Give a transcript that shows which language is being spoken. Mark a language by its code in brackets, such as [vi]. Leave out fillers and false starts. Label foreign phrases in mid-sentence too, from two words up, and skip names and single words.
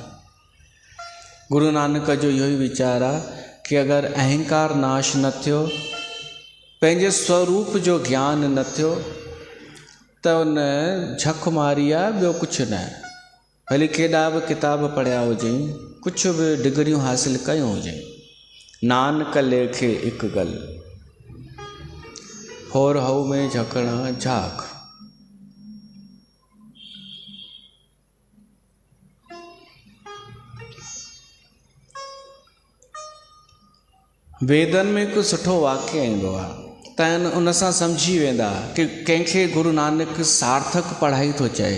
[sd] गुरु नानक जो इहो ई वीचार आहे कि अगरि अहंकार नाश न थियो, पंहिंजे स्वरूप जो ज्ञान न थियो, त उन झक मारी आहे, ॿियो कुझु न। भली केॾा बि किताब पढ़िया हुजई, कुझु बि डिग्रियूं हासिल कयूं हुजई, [pa] ਨਾਨਕ ਲੇਖੈ ਇਕ ਗਲ ਹੋਰੁ ਹਉਮੈ ਝਖਣਾ ਝਾਖ। [sd] वेदनि में हिकु सुठो वाक्य ईंदो आहे, त उन सां सम्झी वेंदा कि कंहिंखे गुरु नानक सार्थक पढ़ाई थो चए।